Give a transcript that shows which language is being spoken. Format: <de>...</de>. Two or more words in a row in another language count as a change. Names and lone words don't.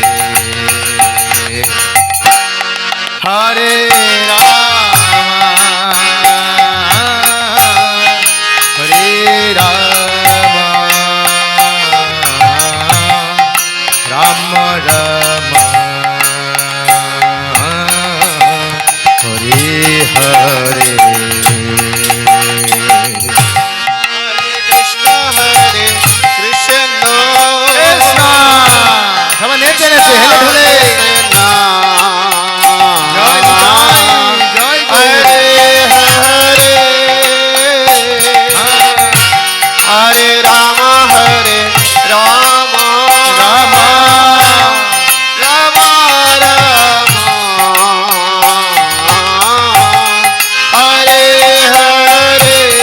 <sa>Hare Rama, Hare Rama, Rama Rama, Hare Hare. Hare Krishna, Hare Krishna,</sa> <bn>কৃষ্ণ সবাই নেচে নেচে হেলে ঢোলে জয় জয় জয়</bn> <sa>Hare Rama, Hare Rama, রামা Rama Rama, Hare Hare.</sa>